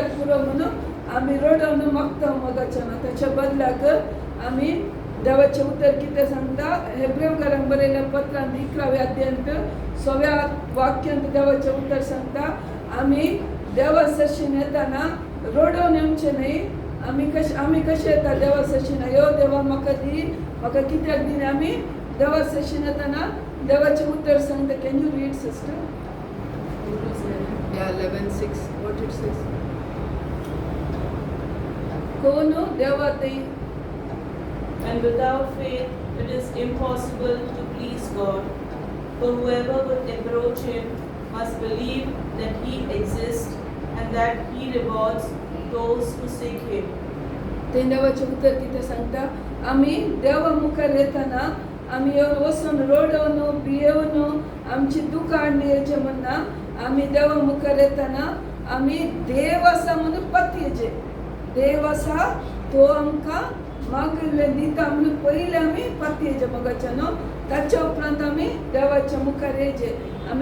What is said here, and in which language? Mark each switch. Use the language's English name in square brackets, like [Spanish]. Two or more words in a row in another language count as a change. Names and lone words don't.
[Konkani] पुरो म्हणून आमी रडोवन मागता मोगाचें ताच्या बदलाक आमी देवाचें उतर कितें सांगता हेब्रेकारांक बरयल्या पत्रांत 11व्या अध्यायांत 6व्या वाक्यांत देवाचें उतर सांगता आमी देवा सशीन येताना रडोवन येवचें न्ही आमी कशें येता देवा सशीन यो देवा म्हाका दी म्हाका कित्याक दी आमी देवा सशीन येताना देवाचें उतर सांगता [English] can you read sister Yeah, 11:6. What it says? [Konkani] कोण देवा ते [English] And without faith it is impossible to please God. For whoever would approach him must believe that he exists and that he rewards those who seek him. [Konkani] ते देवाचें उतर कितें सांगता आमी देवा मुखार येताना आमी येवन वचून रडोवन भियेवन आमची दुकां हाडून येवचें म्हणना आमी देवा मुखार येताना आमी देव आसा म्हणून पत्येचे देव आसा तो आमकां मागिल्लें दिता म्हणून पयलीं आमी पत्येचे मोगाचें न्हू ताच्या उपरांत आमी देवाच्या मुखार येवचे आमी